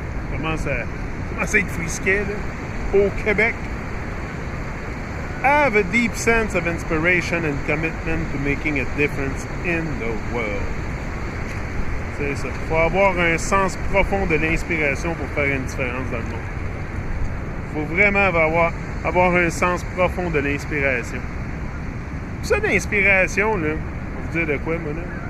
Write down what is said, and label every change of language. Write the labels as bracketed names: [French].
[French] Ça commence à être frisquet, là. Au Québec. [English] Have a deep sense of inspiration and commitment to making a difference in the world. [French] C'est ça. Il faut avoir un sens profond de l'inspiration pour faire une différence dans le monde. Il faut vraiment avoir un sens profond de l'inspiration. Ça, l'inspiration, là, je vais vous dire de quoi, moi, là?